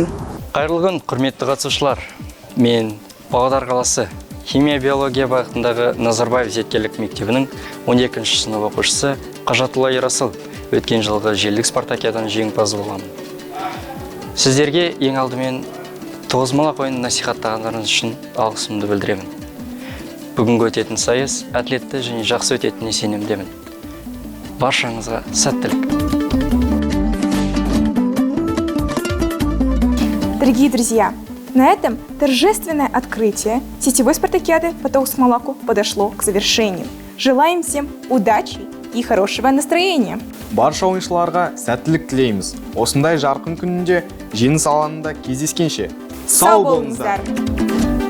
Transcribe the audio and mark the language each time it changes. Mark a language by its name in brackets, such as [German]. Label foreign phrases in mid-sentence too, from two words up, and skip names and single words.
[Kazakh] Қайырлы күн, құрметті қатысушылар. Мен Павлодар қаласы химия-биология бағытындағы Назарбаев зияткерлік мектебінің 12-ші сынып оқушысы Қажатұлы Ерасыл өткен жылғы желілік Спартакиаданың жеңімпазы боламын. Сіздерге ең алдымен тоғызқұмалақ ойынын насихаттағандарыңыз үшін алғысымды білдіремін. Бүгінгі өтетін сайыс әділетті және жақсы өтетініне сенімдемін. Баршаңызға сәттілік. [Russian] Дорогие друзья, на этом торжественное открытие сетевой спартакиады по Тоғызқұмалаку подошло к завершению. Желаем всем удачи и хорошего настроения. [Kazakh] Барша ойыншыларға сәттілік тілейміз. Осындай жарқын күнінде жеңіс алаңында кездескенше. Сау болыңыздар!